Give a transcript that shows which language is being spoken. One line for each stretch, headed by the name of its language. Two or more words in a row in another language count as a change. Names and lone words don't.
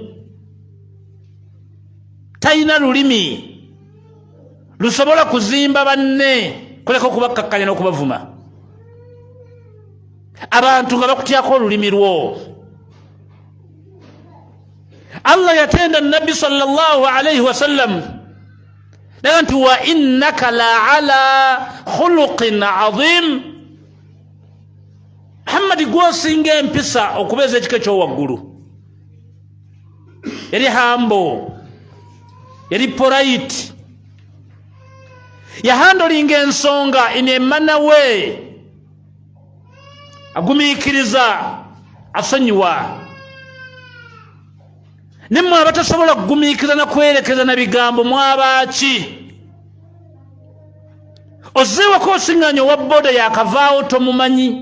Ganda: Talina lulimi lusobola kuzimba banne kuleka okubakkakanya n'okubavuma. Abantu nga bakutyako olulimi lwo. Allah yatenda Nabbi
Arabic: صلى الله عليه وسلم
Ganda: naga nti
Arabic: وإنك لعلى خلق عظيم.
Ganda: Muhammad gwosinga empisa okubeeza ekika ekyowaggulu. Yali hambo, yali polite, yahandolinga ensonga
English: in a manner way,
Ganda: agumiikiriza, asonyiwa. Nimwe abatasobola kugumiikiriza na kwerekeza na bigambo mwabaaki. Ozeewako osiŋŋaanya owa boda yakavaawo tomumanyi.